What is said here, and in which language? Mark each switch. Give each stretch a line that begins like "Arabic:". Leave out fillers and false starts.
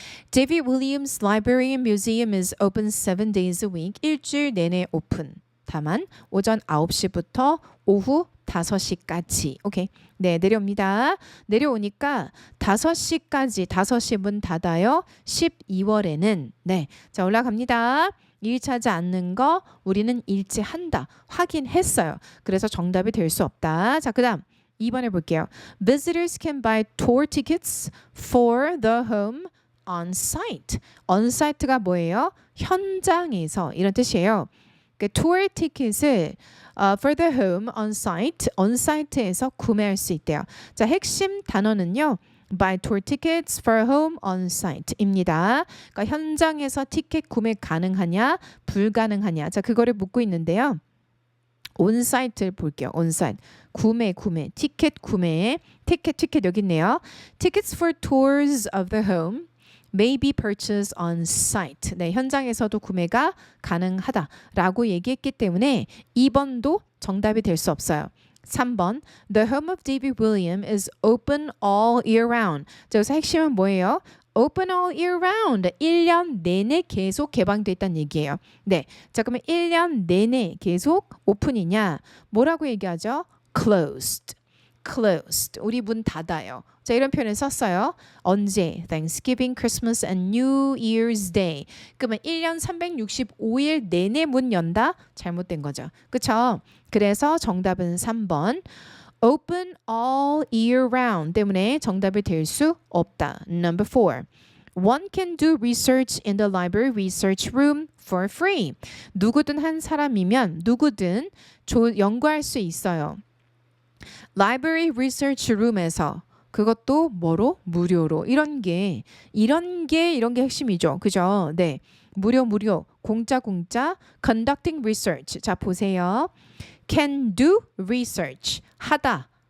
English: David Williams Library and Museum is open 7 days a week.
Korean: 일주일 내내 오픈. 다만 오전 9시부터 오후 5시까지. 오케이. 네, 내려옵니다. 내려오니까 5시까지 5시 문 닫아요. 12월에는 네. 자, 올라갑니다. 일치하지 않는 거 우리는 일치한다. 확인했어요. 그래서 정답이 될 수 없다. 자, 그다음 2번 해볼게요.
English: Visitors can buy tour tickets for the home on site.
Korean: on site가 뭐예요? 현장에서 이런 뜻이에요. 그 tour 티켓을
English: for the home on site
Korean: 에서 구매할 수 있대요. 자, 핵심 단어는요.
English: buy tour tickets for home on site입니다.
Korean: 그러니까 현장에서 티켓 구매 가능하냐, 불가능하냐. 자, 그거를 묻고 있는데요. 온사이트를 볼게요. 온사이트. 구매, 티켓 구매. 티켓 여기 있네요.
English: Tickets for tours of the home may be purchased on site.
Korean: 네, 현장에서도 구매가 가능하다라고 얘기했기 때문에 2번도 정답이 될 수 없어요.
English: 3번 The home of David William is open all year round.
Korean: 자, 여기서 핵심은 뭐예요?
English: Open all year round.
Korean: 1년 내내 계속 개방돼 있다는 얘기예요. 네, 자, 그러면 1년 내내 계속 오픈이냐? 뭐라고 얘기하죠? Closed. 우리 문 닫아요. 자, 이런 표현을 썼어요. 언제?
English: Thanksgiving, Christmas, and New Year's Day.
Korean: 그러면 1년 365일 내내 문 연다? 잘못된 거죠. 그렇죠? 그래서 정답은 3번.
English: Open all year round
Korean: 때문에 정답이 될 수 없다.
English: Number 4. One can do research in the library research room for free.
Korean: 누구든 한 사람이면 누구든 연구할 수 있어요. Library Research Room에서 그것도 뭐로? 무료로. 이런 게 핵심이죠. 그죠? 네. 무료. 공짜.
English: Conducting research.
Korean: 자, 보세요.
English: Can do research. 하다.